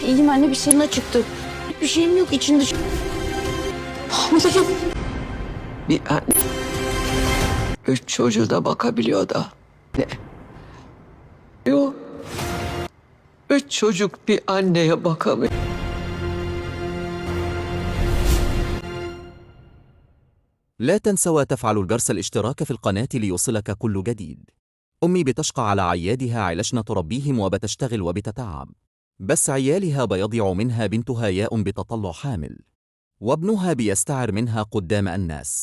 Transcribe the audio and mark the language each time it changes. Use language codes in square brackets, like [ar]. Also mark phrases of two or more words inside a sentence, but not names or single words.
[tr] İyiyim anne bir şeyin Ne çıktı? Bir şeyim yok içinde. hamileyim. Bir anne üç çocuğu da bakabiliyor da. Ne? Yok. Üç çocuk bir anneye bakamıyor. [ar] لا تنسوا وتفعلوا الجرس الاشتراك في القناة ليوصلك كل جديد. أمي بتشقى على عيالها علشان تربيهم وبتشتغل وبتتعب، بس عيالها بيضيع منها بنتها ياء بتطلع حامل، وابنها بيستعر منها قدام الناس.